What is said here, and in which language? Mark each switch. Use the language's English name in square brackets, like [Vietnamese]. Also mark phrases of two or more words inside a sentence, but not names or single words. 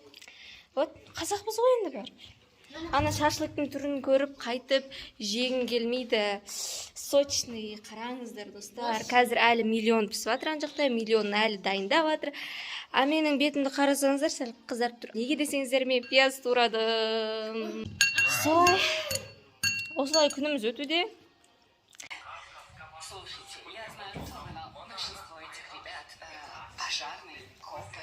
[Kazakh] Вот, қазақпыз ғой енді бар. Ана шашлықтың түрін көріп қайтып жегім келмейді. Сочный, қараңыздар, достар. Қазір әлі миллион пісіп жатыр, ана жақта миллион әлі дайындап жатыр. А менің бетімді қарасаңыздар, сәл қызарып тұр. Неге десеңіздер, мен пияз турадым. Осылай күніміз өтуде. [Russian] Слушайте, я знаю особенно большинство этих ребят, пожарные, копы.